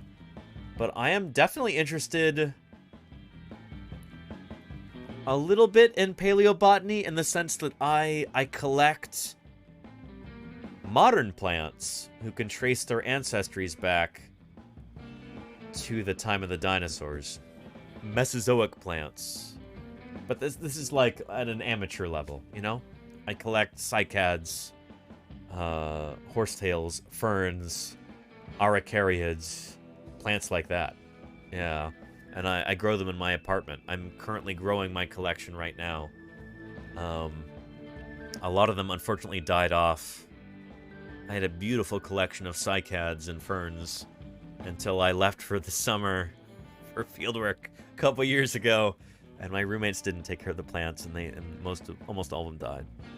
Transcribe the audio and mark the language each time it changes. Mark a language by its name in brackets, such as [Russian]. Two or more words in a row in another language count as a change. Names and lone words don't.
[English] But I am definitely interested a little bit in paleobotany in the sense that I collect modern plants who can trace their ancestries back to the time of the dinosaurs. Mesozoic plants. But this is like at an amateur level, you know? I collect cycads, horsetails, ferns, araucariids, plants like that. Yeah. And I grow them in my apartment. I'm currently growing my collection right now. A lot of them unfortunately died off. I had a beautiful collection of cycads and ferns until I left for the summer for fieldwork a couple years ago, and my roommates didn't take care of the plants, and almost all of them died.